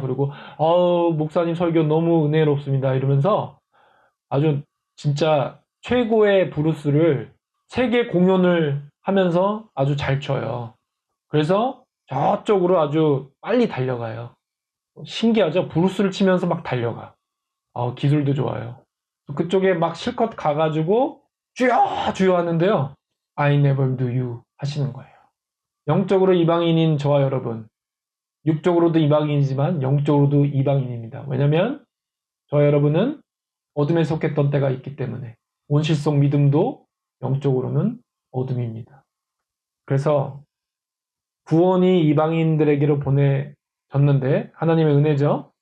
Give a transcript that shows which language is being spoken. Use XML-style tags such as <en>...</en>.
<ko>그리고 목사님 설교 너무 은혜롭습니다. 이러면서 아주 진짜 최고의 브루스를 세계 공연을 하면서 아주 잘 쳐요. 그래서 저쪽으로 아주 빨리 달려가요. 신기하죠? 브루스를 치면서 막 달려가. 기술도 좋아요. 그쪽에 막 실컷 가가지고 주여 하는데요.</ko> <en>I never knew you</en> <ko>하시는 거예요. 영적으로 이방인인 저와 여러분, 육적으로도 이방인이지만 영적으로도 이방인입니다. 왜냐면 저와 여러분은 어둠에 속했던 때가 있기 때문에 온실속 믿음도 영적으로는 어둠입니다. 그래서 구원이 이방인들에게로 보내졌는데 하나님의 은혜죠.</ko>